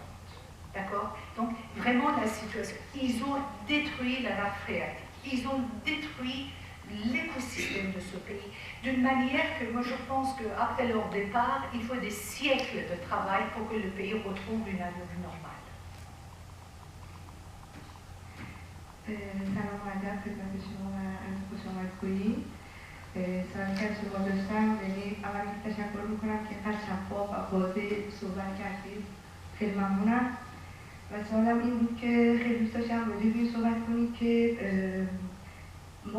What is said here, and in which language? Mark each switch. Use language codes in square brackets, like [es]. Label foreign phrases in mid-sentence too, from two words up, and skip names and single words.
[fr] D'accord? Donc, vraiment, la situation. Ils ont détruit la nappe phréatique. Ils ont détruit l'écosystème de ce pays d'une manière que moi je pense qu'après leur départ, il faut des siècles de travail pour que le pays retrouve une allure normale. [fa] سلام و ادب خدمت شما و از خوش آمدگویی. سوال که از شما داشتم، یعنی اول تشکر میکنم که اینقدر شفاف و واضح صحبت کردید، خیلی ممنونم. و سوالم این بود که خیلی دوست داشتم راجع به این صحبت کنید که ما